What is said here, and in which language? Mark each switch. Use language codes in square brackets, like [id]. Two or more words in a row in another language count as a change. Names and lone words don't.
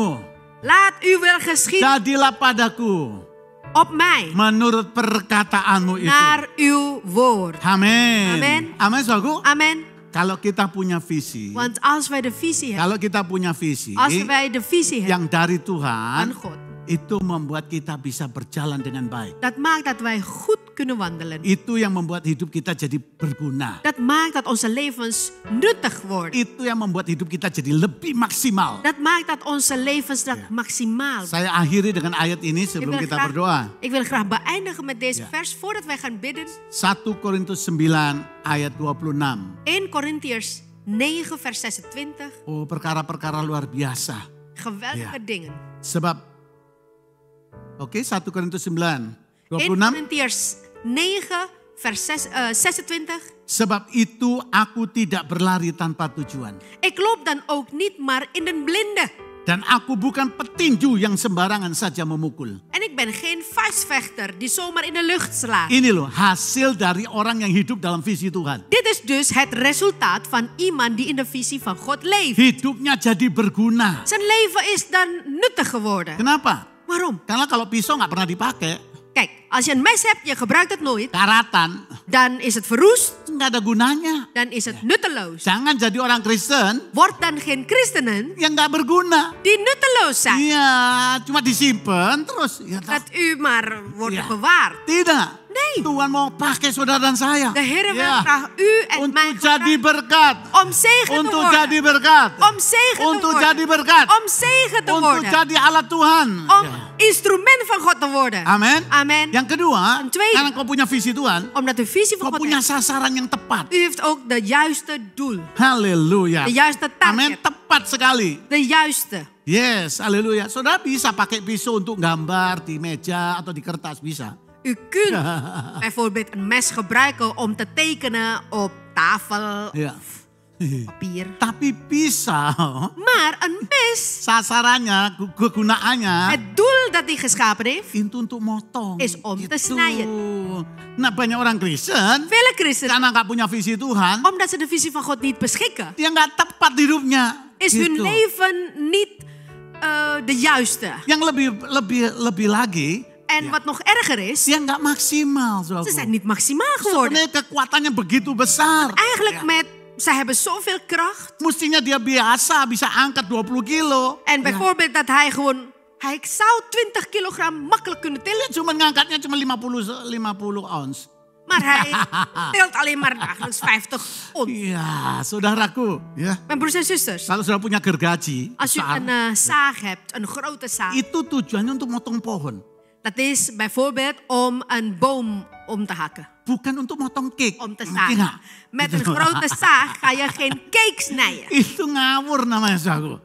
[nl] Laat uw wil geschieden [id] Jadilah padaku [nl] op mij. [id] menurut perkataanmu itu. [nl] Naar uw woord. [id] Amin. Amin. Amin, saudaraku. [nl] Amen. [id] Kalau kita punya visi. [nl] Want als wij de visie hebben. [id] Kalau kita punya visi. [nl] Als wij de visie hebben [id] Yang dari [nl] van [id] Tuhan. [nl] God. [id] Itu membuat kita bisa berjalan dengan baik. [nl] Dat maakt dat wij goed kunnen wandelen. [id] Itu yang membuat hidup kita jadi berguna. [nl] Dat maakt dat onze levens nuttig worden. [id] Itu yang membuat hidup kita jadi lebih maksimal. [nl] Dat maakt dat onze levens dat maximaal. [id] Saya akhiri dengan ayat ini sebelum kita berdoa. [nl] Ik wil graag beëindigen met deze vers voordat wij gaan bidden. [id] 1 Korintus 9 ayat 26. [nl] 1 Korintiërs 9 vers 26. [id] Oh, perkara-perkara luar biasa. [nl] Geweldige dingen. [id] Sebab Oke, 1 Korintus 9 1 26. [nl] Korintiërs 9 vers 26. [id] Sebab itu aku tidak berlari tanpa tujuan. [nl] Ik loop dan ook niet maar in den blinde. [id] Dan aku bukan petinju yang sembarangan saja memukul. [nl] En ik ben geen vuistvechter die zomaar in de lucht slaat. [id] Ini loh hasil dari orang yang hidup dalam visi Tuhan. [nl] Dit is dus het resultaat van iemand die in de visie van God leeft. [id] Hidupnya jadi berguna. [nl] Zijn leven is dan nuttig geworden. [id] Kenapa? [nl] Waarom? [id] Karena kalau pisau nggak pernah dipakai, [nl] Kijk, als je een mes hebt, je gebruikt het nooit. [id] karatan, [nl] Dan is het verroest. [id] nggak ada gunanya. [nl] Dan is het nutteloos. [id] Jangan jadi orang Kristen [nl] Word dan geen christenen [id] yang nggak berguna. [nl] die nutteloos zijn. [id] Iya, cuma disimpan terus. [nl] Ya, Dat u maar wordt Ja. bewaard. [id] tidak. [nl] Nee. [id] Tuhan mau pakai saudara dan saya. [nl] De Heer wil [id] Ya, [nl] graag u en mij [id] untuk jadi [nl] gebruiken [id] berkat. [nl] om zegen te [id] Untuk [nl] worden. [id] jadi berkat. [nl] Om zegen te [id] Untuk [nl] worden. [id] jadi berkat. [nl] Om zegen te [id] Untuk [nl] worden. [id] jadi alat Tuhan. [nl] Om [id] Ya. [nl] instrument van God te worden. [id] Amin. [nl] Amen. [id] Yang kedua, [nl] Een tweede. [id] karena kau punya visi Tuhan, [nl] Omdat u visie van [id] kau [nl] God [id] punya [nl] heeft. [id] sasaran yang tepat. [nl] U heeft ook de juiste doel. [id] Haleluya. [nl] De juiste [id] Amin, [nl] target. [id] tepat sekali. [nl] De juiste. [id] Yes, haleluya. Saudara bisa pakai pisau untuk gambar di meja atau di kertas, bisa. [nl] U kunt bijvoorbeeld een mes gebruiken om te tekenen op tafel, [id] Ya. [nl] papier. [id] Tapi pisau, [nl] Maar een mes, [id] sasarannya, kegunaannya, [nl] het doel dat hij geschapen heeft, [id] itu untuk motong. [nl] is om te snijden. [id] Nah, banyak orang Kristen, [nl] Vele christenen, [id] karena nggak punya visi Tuhan, [nl] omdat ze de visie van God niet beschikken, [id] dia nggak tepat hidupnya. [nl] is hun [id] Gitu. [nl] leven niet de juiste. [id] Yang lebih lagi, [nl] En wat nog erger is, [id] dia nggak maksimal. [nl] ze zijn niet maximaal geworden. [id] Sebenarnya kekuatannya begitu besar. [nl] Eigenlijk zij hebben zoveel kracht. [id] Mestinya dia biasa bisa angkat 20 kilo. [nl] En bijvoorbeeld dat hij zou 20 kilogram makkelijk kunnen tillen. [id] Cuma ngangkatnya cuma 50 ons. [nl] Maar hij tilt alleen maar dagelijks 50 ons. [id] Iya, saudaraku. Ya. [nl] Mijn broers en zusters, [id] Kalau saudara punya gergaji [nl] als u [id] besar, [nl] een zaag hebt, een grote zaag. [id] itu tujuannya untuk motong pohon. [nl] Dat is bijvoorbeeld om een boom om te hakken. [id] Bukan untuk motong cake. [nl] Om te [id] Ngerti [nl] zagen. [id] nggak? [nl] Met [id] Gitu. [nl] een grote zaag ga je geen cake snijden. [id] Itu ngawur namanya saudaraku.